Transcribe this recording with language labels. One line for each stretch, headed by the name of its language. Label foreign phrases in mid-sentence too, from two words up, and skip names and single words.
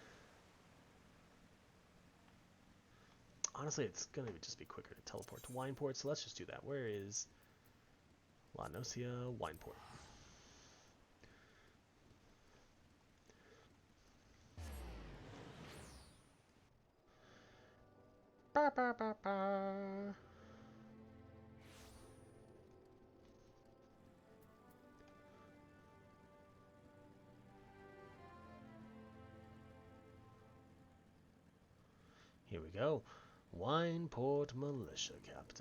English: Honestly, it's going to just be quicker to teleport to Wineport, so let's just do that. Where is La Nocia, Wineport? Ba, ba, ba, ba. Here we go. Wineport militia captain.